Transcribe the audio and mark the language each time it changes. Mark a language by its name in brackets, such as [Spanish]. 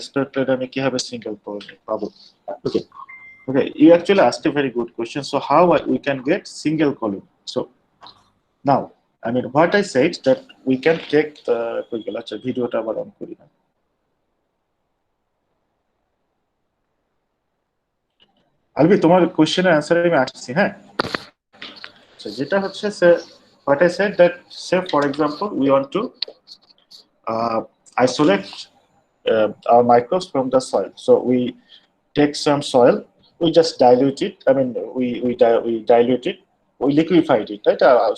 [Bangla] Spread plate আমি কিভাবে single colony পাবো, ওকে? [English] Okay, you actually asked a very good question. So how we can get single colony? So now, I mean, what I said that we can take the video [Bangla] টা আবার on করি না। আলবি, তোমার কোশ্চেনের অ্যান্সারে আমি আসছি, হ্যাঁ? [English] So [Bangla] যেটা হচ্ছে [English] what I said that, say for example we want to isolate our microbes from the soil. So we take some soil, we just dilute it. I mean, we dilute it, we liquefied it, right?